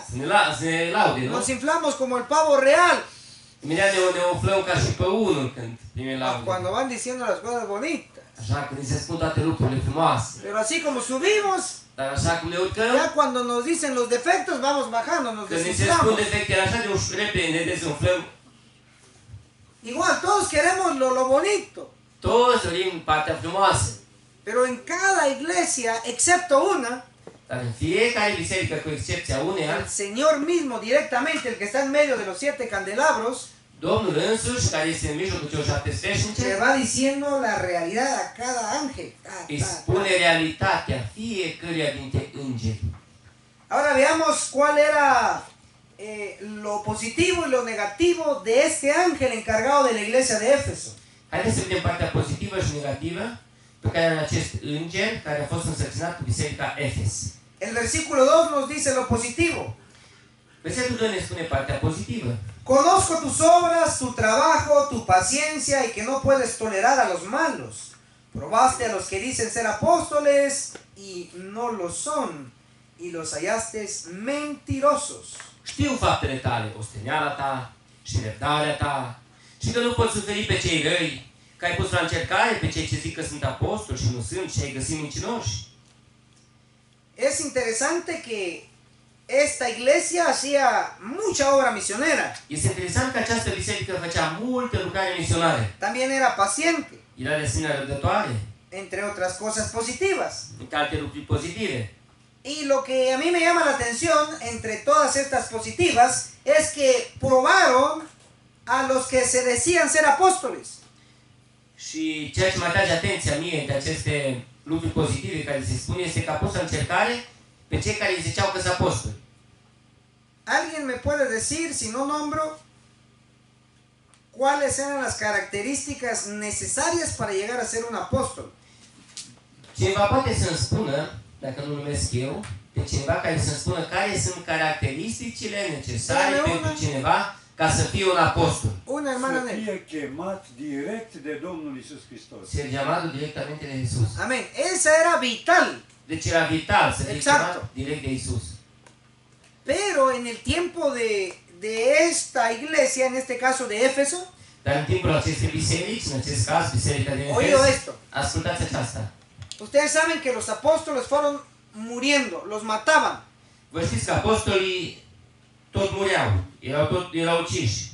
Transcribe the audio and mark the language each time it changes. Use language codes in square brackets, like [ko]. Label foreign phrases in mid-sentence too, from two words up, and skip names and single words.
[ro] Să ne laude, nu? [es] Nos inflamos como el pavo real [ro] Imediat ne umflăm ca și pe unul când primim laude. [es] cuando van diciendo las cosas bonitas. [ro] Așa că ni se spun toate lucrurile frumoase. [es] Pero así como subimos, [ro] Dar așa cum ne urcăm, [es] ya cuando nos dicen los defectos, vamos bajando, nos [ro] când ni se spun [es] desinflamos. [ro] defectele așa de ușor, repede ne dezumflăm. [es] Igual, todos queremos lo bonito, [ro] Toți dorim partea frumoasă. [es] pero en cada iglesia, excepto una, [ro] Dar în fiecare biserică, cu excepția uneia, [es] el Señor mismo directamente, el que está en medio de los 7 candelabros, [ro] Domnul însuși, care este în mijlocul celor 7 [es] le [ro] sfeșnice, [es] va diciendo la realidad a cada ángel. [ro] îi spune realitatea fiecăruia dintre îngeri. [es] Ahora veamos cuál era lo positivo y lo negativo de este ángel encargado de la iglesia de Éfeso. [ro] Haideți să vedem partea pozitivă și negativă pe care are acest înger care a fost însărcinat cu biserica Efes. [es] El versículo 2 nos dice lo positivo. [ro] Versetul 2 ne spune partea pozitivă. [es] Conozco tus obras, tu trabajo, tu paciencia y que no puedes tolerar a los malos. Probaste a los que dicen ser apóstoles y no lo son, y los hallaste mentirosos. [ro] Știu faptele tale, osteneala ta și răbdarea ta, și că nu poți suferi pe cei răi, că ai pus la încercare pe cei ce zic că sunt apostoli și nu sunt și ai găsit mincinoși. [es] Es interesante que esta iglesia hacía mucha obra misionera. [ro] Este interesant că această biserică făcea multă lucrare misionare. [es] También era paciente, [ro] Era de asemenea răbdătoare, [es] entre otras cosas positivas. [ro] între alte lucruri pozitive. [es] Y lo que a mí me llama la atención entre todas estas positivas es que probaron a los que se decían ser apóstoles. [ro] Și ceea ce mă atrage atenția mie între aceste lucruri pozitive care se spune este că a pus la încercare pe cei care îi ziceau că sunt apostoli. [es] ¿Alguien me puede decir, si no nombro, cuáles eran las características necesarias para llegar a ser un apóstol? [ro] Cineva poate să-mi spună, dacă nu numesc eu, pe cineva care să-mi spună care sunt caracteristicile necesare pentru cineva ca să fie un apostol. [es] Una hermana [ro] Să Nelly. fie chemat direct de Domnul Iisus Hristos. [es] Ser llamado directamente de Jesús. Amén. Esa era vital. [ro] Deci era vital să fie [es] Exacto. [ro] chemat direct de Isus. [es] Pero en el tiempo de esta iglesia, en este caso de Éfeso, [ro] Dar în timpul acestei biserici, în acest caz, biserica de [es] oído [ro] Efes, [es] esto. [ro] ascultați aceasta. [es] Ustedes saben que los apóstoles fueron muriendo, los mataban. [ro] Vă știți că apostolii tot mureau, erau uciși.